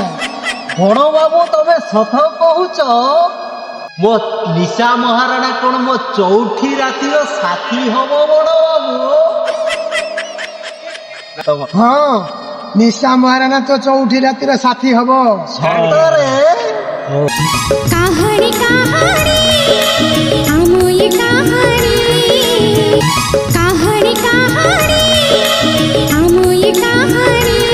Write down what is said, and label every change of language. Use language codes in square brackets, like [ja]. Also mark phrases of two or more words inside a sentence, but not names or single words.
[or] ବଡ଼ ବାବୁ ତମେ ସତ କହୁଛ? ମୋ ନିଶା ମହାରାଣା କଣ ମୋ ଚଉଠି ରାତିର ସାଥୀ ହବ ବଡ଼ ବାବୁ? ହଁ, ନିଶା ମହାରାଣା ତ ଚଉଠି ରାତିର ସାଥୀ ହବ। ସତରେ? [hi] कहानी कहानी আমই कहानी कहानी कहानी আমই कहानी